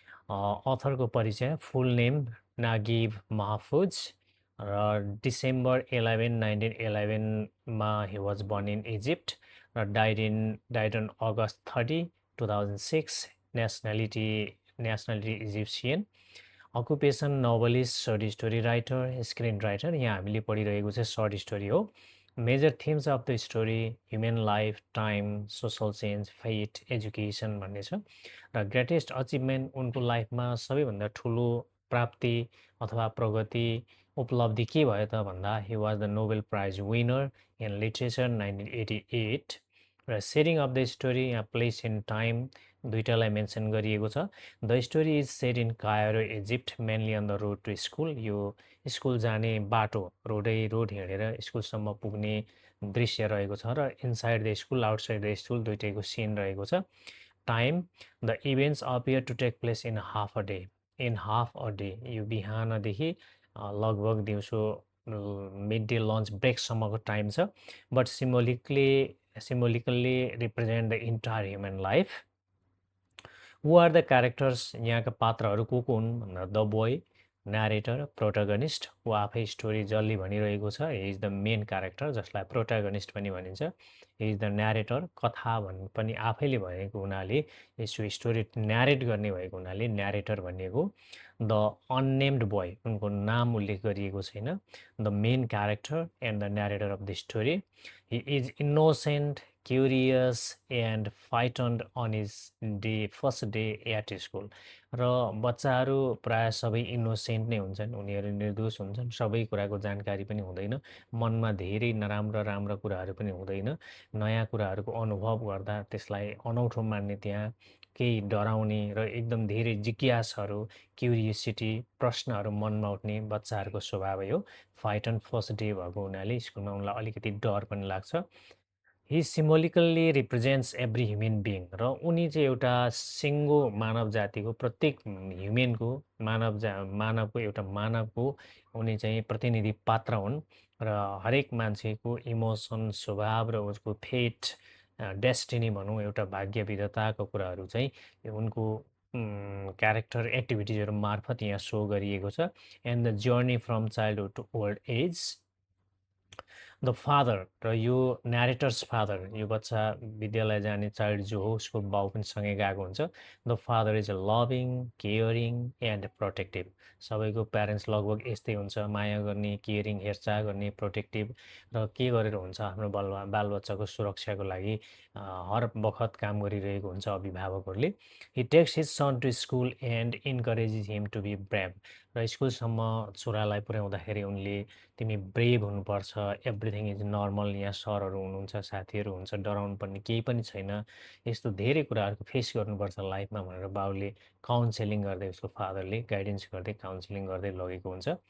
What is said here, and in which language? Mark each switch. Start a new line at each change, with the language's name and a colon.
Nepali: अथरको परिचय
English: Full name Naguib Mahfouz र December 11, 1911मा he was born in Egypt र died on August 30, 2006। Nationality Egyptian. Occupation novelist, short story writer, screen writer.
Nepali: यहाँ हामीले पढिरहेको चाहिँ सर्ट स्टोरी हो।
English: major themes of the story human life, time, social change, fate, education भन्ने छ र greatest achievement
Nepali: उनको लाइफमा सबैभन्दा ठुलो प्राप्ति अथवा प्रगति उपलब्धि के भयो त भन्दा
English: He was the Nobel prize winner in literature 1988 र setting of the story यहाँ place in time दुईटालाई mention गरिएको छ। The story is set in Cairo Egypt mainly on the road to school.
Nepali: यो स्कुल जाने बाटो रोड हिँडेर स्कुलसम्म पुग्ने दृश्य रहेको छ र
English: inside the school outside the school
Nepali: दुइटैको scene रहेको छ।
English: Time the events appear to take place in half a day. In half a day
Nepali: यो बिहानदेखि लगभग दिउँसो मिड डे लन्च ब्रेकसम्मको टाइम छ।
English: But symbolically represent the entire human life. Who are the characters,
Nepali: यहाँका पात्रहरू को हुन् भन्दा
English: The boy, narrator, protagonist.
Nepali: ऊ आफै स्टोरी जसले भनिरहेको छ
English: he is the main character
Nepali: जसलाई प्रोटागनिस्ट पनि भनिन्छ।
English: he is the narrator,
Nepali: कथा पनि आफैले भनेको हुनाले यसो स्टोरी न्यारेट गर्ने भएको हुनाले न्यारेटर भनिएको।
English: the unnamed boy,
Nepali: उनको नाम उल्लेख गरिएको छैन।
English: The main character and the narrator of the story. He is innocent, curious and frightened on his first day at school.
Nepali: र बच्चाहरू प्रायः सबै इनोसेन्ट नै हुन्छन्, उनीहरू निर्दोष हुन्छन्, सबै कुराको जानकारी पनि हुँदैन, मनमा धेरै नराम्रा कुराहरू पनि हुँदैन। नयाँ कुराहरूको अनुभव गर्दा त्यसलाई अनौठो मान्ने, त्यहाँ केही डराउने र एकदम धेरै जिज्ञासहरू, क्युरियोसिटी, प्रश्नहरू मनमा उठ्ने बच्चाहरूको स्वभाव हो।
English: fight and first day
Nepali: भएको हुनाले स्कुलमा उनलाई अलिकति डर पनि लाग्छ।
English: he symbolically represents every human being
Nepali: र उनी चाहिँ एउटा सिङ्गो मानव जातिको प्रत्येक ह्युमेनको मानवको एउटा मानवको उनी चाहिँ प्रतिनिधि पात्र हुन् र हरेक मान्छेको इमोसन, स्वभाव र उसको फेट, डेस्टिनी भनौँ, एउटा भाग्य विधाताको कुराहरू चाहिँ उनको क्यारेक्टर एक्टिभिटिजहरू मार्फत यहाँ सो गरिएको छ।
English: And the journey from childhood to old age.
Nepali: The father र यो न्यारेटर्स फादर, यो बच्चा विद्यालय जाने चाइल्ड जो हो उसको बाउ पनि सँगै गएको हुन्छ।
English: The father is a loving, caring and protective.
Nepali: सबैको प्यारेन्ट्स लगभग यस्तै हुन्छ, माया गर्ने, केयरिङ, हेरचाह गर्ने, प्रोटेक्टिभ र के गरेर हुन्छ आफ्नो बालबच्चाको सुरक्षाको लागि हर बखत काम गरिरहेको हुन्छ अभिभावकहरूले।
English: He takes his son to school and encourages him to be brave.
Nepali: र स्कुलसम्म छोरालाई पुर्याउँदाखेरि उनले तिमी ब्रेभ हुनुपर्छ,
English: everything is normal,
Nepali: यहाँ सरहरू हुनुहुन्छ, साथीहरू हुन्छ, डराउनु पर्ने केही पनि छैन, यस्तो धेरै कुराहरूको फेस गर्नुपर्छ लाइफमा भनेर बाउले काउन्सेलिङ गर्दै, उसको फादरले गाइडेन्स गर्दै काउन्सिलिङ गर्दै लगेको हुन्छ।